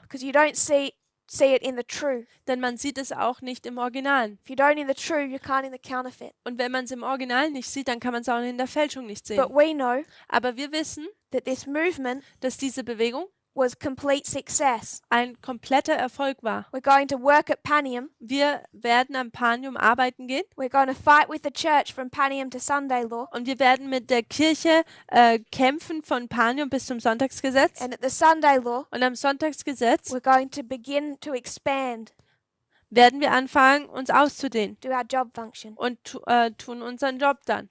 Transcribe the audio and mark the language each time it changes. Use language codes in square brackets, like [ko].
[en] because you don't see it in the true. [de] Denn man sieht es auch nicht im Original. [en] If you don't in the true, you can't in the counterfeit. [de] Und wenn man es im Original nicht sieht, dann kann man es auch in der Fälschung nicht sehen. [en] But we know [de] Aber wir wissen, [en] that this movement [de] dass diese Bewegung [en] was complete success. [de] ein kompletter Erfolg war. [en] We're going to work at Panium. [de] Wir werden am Panium arbeiten gehen [en] We're going to fight with the church from Panium to Sunday law. [de] und wir werden mit der Kirche kämpfen von Panium bis zum Sonntagsgesetz. [en] And at the Sunday law, [de] Und am Sonntagsgesetz [en] we're going to begin to expand, [de] werden wir anfangen, uns auszudehnen [en] do our job function. [de] und tun unseren Job dann.